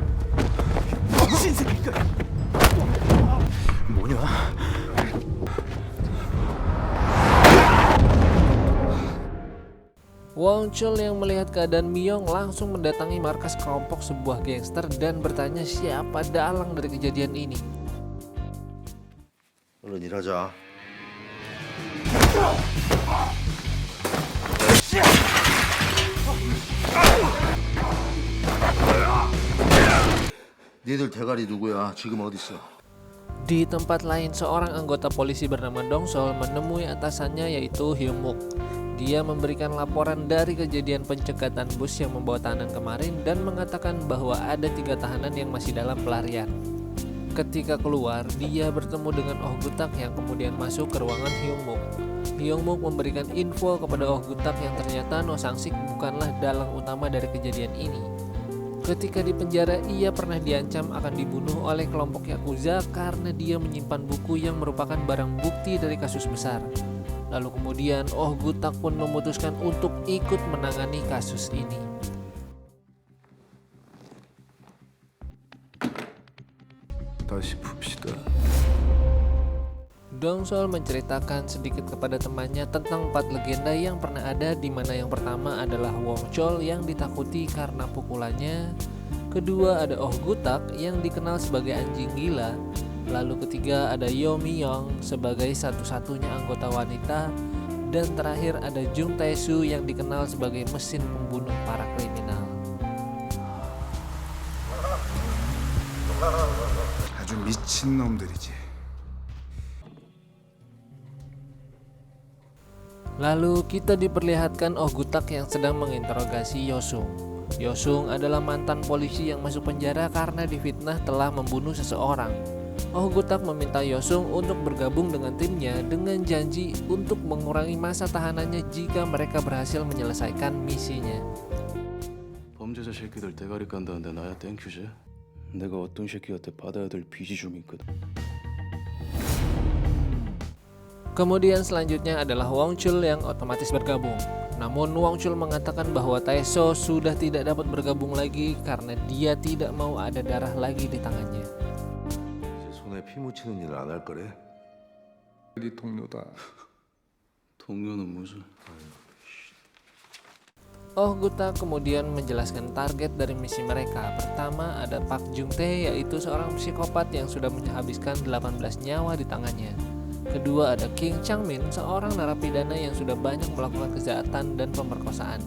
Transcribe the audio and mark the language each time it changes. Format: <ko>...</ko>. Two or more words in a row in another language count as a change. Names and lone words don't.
<ko>뭐냐?</ko> <id>Wong Chul yang melihat keadaan Myung langsung mendatangi markas kelompok sebuah gangster dan bertanya siapa dalang dari kejadian ini.</id> <ko>얼른 일하자. 니들 대가리 누구야? 지금 어딨어?</ko> <id>Di tempat lain, seorang anggota polisi bernama Dong Sol menemui atasannya yaitu Hyung Muk. Dia memberikan laporan dari kejadian pencekatan bus yang membawa tahanan kemarin dan mengatakan bahwa ada 3 tahanan yang masih dalam pelarian. Ketika keluar, dia bertemu dengan Oh Gutak yang kemudian masuk ke ruangan Hyung Muk. Hyung Muk memberikan info kepada Oh Gutak yang ternyata No Sang-sik bukanlah dalang utama dari kejadian ini. Ketika di penjara, ia pernah diancam akan dibunuh oleh kelompok Yakuza karena dia menyimpan buku yang merupakan barang bukti dari kasus besar. Lalu kemudian Oh Gutak pun memutuskan untuk ikut menangani kasus ini.</id> <ko>다시 풉시다.</ko> <id>Dong Sol menceritakan sedikit kepada temannya tentang 4 legenda yang pernah ada, di mana yang pertama adalah Wong Chul yang ditakuti karena pukulannya, kedua ada Oh Gutak yang dikenal sebagai anjing gila, lalu ketiga ada Yo Myung sebagai satu-satunya anggota wanita, dan terakhir ada Jung Tae-soo yang dikenal sebagai mesin pembunuh para kriminal.</id> <ko>아주 미친 놈들이지.</ko> <id>Lalu kita diperlihatkan Oh Gutak yang sedang menginterogasi Yosung. Yosung adalah mantan polisi yang masuk penjara karena difitnah telah membunuh seseorang. Oh Gutak meminta Yosung untuk bergabung dengan timnya dengan janji untuk mengurangi masa tahanannya jika mereka berhasil menyelesaikan misinya.</id> <ko>범죄자 새끼들 대가리 깐다는데 나야 땡큐지? 내가 어떤 새끼한테 받아야 될 빚이 좀 있거든.</ko> <id>Kemudian selanjutnya adalah Wong Chul yang otomatis bergabung. Namun Wong Chul mengatakan bahwa Tae-soo sudah tidak dapat bergabung lagi karena dia tidak mau ada darah lagi di tangannya.</id> <ko>이제 손에 피 묻히는 일을 안 할 거래? 네 동료다. 동료는 무슨?</ko> <id>Oh Gutak kemudian menjelaskan target dari misi mereka. Pertama ada Pak Jung Tae, yaitu seorang psikopat yang sudah menghabiskan 18 nyawa di tangannya. Kedua ada King Chang-min, seorang narapidana yang sudah banyak melakukan kejahatan dan pemerkosaan.</id>